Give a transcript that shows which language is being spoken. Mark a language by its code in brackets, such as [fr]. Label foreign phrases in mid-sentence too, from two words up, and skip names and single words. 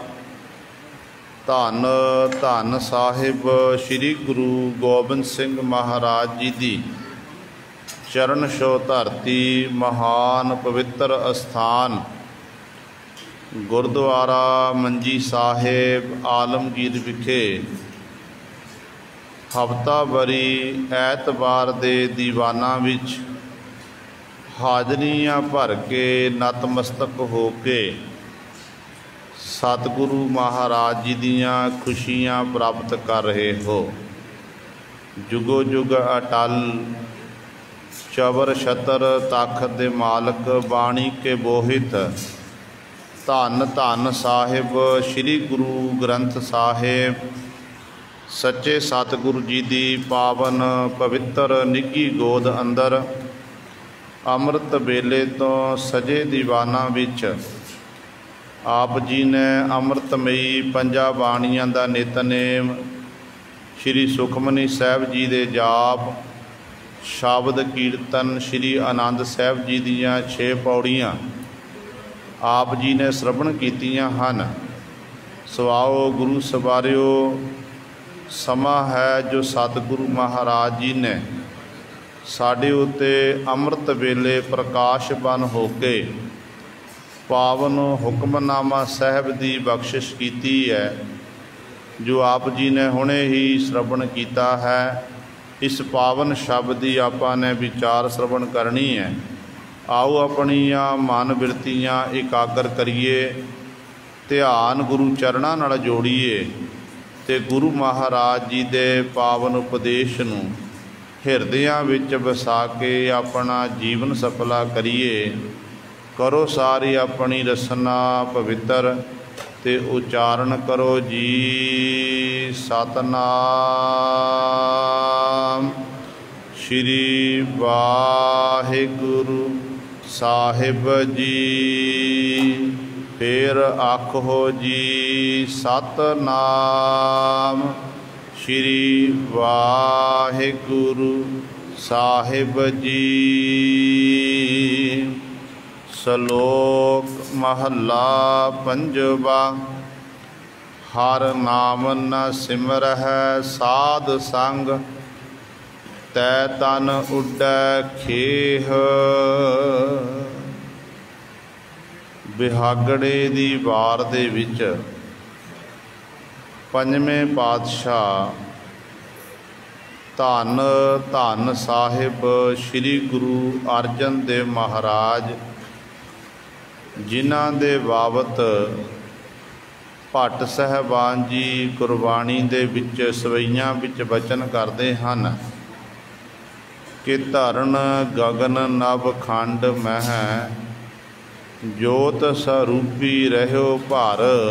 [pa] ਧੰਨ ਧੰਨ ਸਾਹਿਬ ਸ੍ਰੀ ਗੁਰੂ ਗੋਬਿੰਦ ਸਿੰਘ ਮਹਾਰਾਜ ਜੀ ਦੀ ਚਰਨ ਛੋਹ ਧਰਤੀ, ਮਹਾਨ ਪਵਿੱਤਰ ਅਸਥਾਨ ਗੁਰਦੁਆਰਾ ਮੰਜੀ ਸਾਹਿਬ ਆਲਮਗੀਰ ਵਿਖੇ ਹਫ਼ਤਾਵਾਰੀ ਐਤਵਾਰ ਦੇ ਦੀਵਾਨਾਂ ਵਿੱਚ ਹਾਜ਼ਰੀਆਂ ਭਰ ਕੇ ਨਤਮਸਤਕ ਹੋ ਕੇ ਸਤਿਗੁਰੂ ਮਹਾਰਾਜ ਜੀ ਦੀਆਂ ਖ਼ੁਸ਼ੀਆਂ ਪ੍ਰਾਪਤ ਕਰ ਰਹੇ ਹੋ। ਜੁਗੋ ਜੁਗ ਅਟੱਲ ਚੌਰ ਛਤਰ ਤਾਕਤ ਦੇ ਮਾਲਕ, ਬਾਣੀ ਕੇ ਬੋਹਿਥ ਧੰਨ ਧੰਨ ਸਾਹਿਬ ਸ੍ਰੀ ਗੁਰੂ ਗ੍ਰੰਥ ਸਾਹਿਬ ਸੱਚੇ ਸਤਿਗੁਰੂ ਜੀ ਦੀ ਪਾਵਨ ਪਵਿੱਤਰ ਨਿੱਘੀ ਗੋਦ ਅੰਦਰ ਅੰਮ੍ਰਿਤ ਵੇਲੇ ਤੋਂ ਸਜੇ ਦੀਵਾਨਾਂ ਵਿੱਚ ਆਪ ਜੀ ਨੇ ਅੰਮ੍ਰਿਤਮਈ ਪੰਜਾਂ ਬਾਣੀਆਂ ਦਾ ਨਿਤਨੇਮ, ਸ੍ਰੀ ਸੁਖਮਨੀ ਸਾਹਿਬ ਜੀ ਦੇ ਜਾਪ, ਸ਼ਬਦ ਕੀਰਤਨ, ਸ੍ਰੀ ਆਨੰਦ ਸਾਹਿਬ ਜੀ ਦੀਆਂ 6 ਪਉੜੀਆਂ ਆਪ ਜੀ ਨੇ ਸਰਵਣ ਕੀਤੀਆਂ ਹਨ। ਸਵਾਓ ਗੁਰੂ ਸਵਾਰਿਓ, ਸਮਾਂ ਹੈ ਜੋ ਸਤਿਗੁਰੂ ਮਹਾਰਾਜ ਜੀ ਨੇ ਸਾਡੇ ਉੱਤੇ ਅੰਮ੍ਰਿਤ ਵੇਲੇ ਪ੍ਰਕਾਸ਼ ਬਣ ਹੋ ਕੇ ਪਾਵਨ ਹੁਕਮਨਾਮਾ ਸਾਹਿਬ ਕੀ ਬਖ਼ਸ਼ਿਸ਼ ਕੀ ਹੈ, ਜੋ ਆਪ ਜੀ ਨੇ ਹੁਣੇ ਹੀ ਸਰਵਣ ਕੀਤਾ ਹੈ। ਇਸ ਪਾਵਨ ਸ਼ਬਦ ਕੀ ਆਪਾਂ ਨੇ ਵਿਚਾਰ ਸਰਵਣ ਕਰਨੀ ਹੈ। ਆਓ ਆਪਣੀਆਂ ਮਨ ਬਿਰਤੀਆਂ ਇਕਾਗਰ ਕਰੀਏ, ਧਿਆਨ ਗੁਰ ਚਰਨਾਂ ਨਾਲ ਜੋੜੀਏ ਤੇ ਗੁਰੂ ਮਹਾਰਾਜ ਜੀ ਦੇ ਪਾਵਨ ਉਪਦੇਸ਼ ਨੂੰ ਹਿਰਦਿਆਂ ਵਿੱਚ ਵਸਾ ਕੇ ਆਪਣਾ ਜੀਵਨ ਸਫਲਾ ਕਰੀਏ। ਕਰੋ ਸਾਰੀ ਆਪਣੀ ਰਸਨਾ ਪਵਿੱਤਰ ਤੇ ਉਚਾਰਨ ਕਰੋ ਜੀ ਸਤਿਨਾਮ ਸ੍ਰੀ ਵਾਹਿਗੁਰੂ ਸਾਹਿਬ ਜੀ। ਫੇਰ ਆਖੋ ਜੀ ਸਤਿਨਾਮ ਸ੍ਰੀ ਵਾਹਿਗੁਰੂ ਸਾਹਿਬ ਜੀ। ਸਲੋਕ ਮਹਲਾ ਪੰਜਵਾਂ। ਹਰ ਨਾਮ ਨ ਸਿਮਰਹੈ ਸਾਧ ਸੰਗ, ਤੈ ਤਨ ਉੱਡੈ ਖੇਹ। ਬਿਹਾਗੜੇ ਦੀ ਵਾਰ ਦੇ ਵਿੱਚ ਪੰਜਵੇਂ ਪਾਤਸ਼ਾਹ ਧੰਨ ਧੰਨ ਸਾਹਿਬ ਸ੍ਰੀ ਗੁਰੂ ਅਰਜਨ ਦੇਵ ਮਹਾਰਾਜ, ਜਿਨ੍ਹਾਂ ਦੇ ਬਾਬਤ ਭੱਟ ਸਾਹਿਬਾਨ ਜੀ ਗੁਰਬਾਣੀ ਦੇ ਵਿੱਚ ਸਵਈਆਂ ਵਿੱਚ ਬਚਨ ਕਰਦੇ ਹਨ ਕਿ ਧਰਨ ਗਗਨ ਨਭ ਖੰਡ ਮਹਿ, ਜੋਤ ਸਰੂਪੀ ਰਹਿਓ ਭਰ।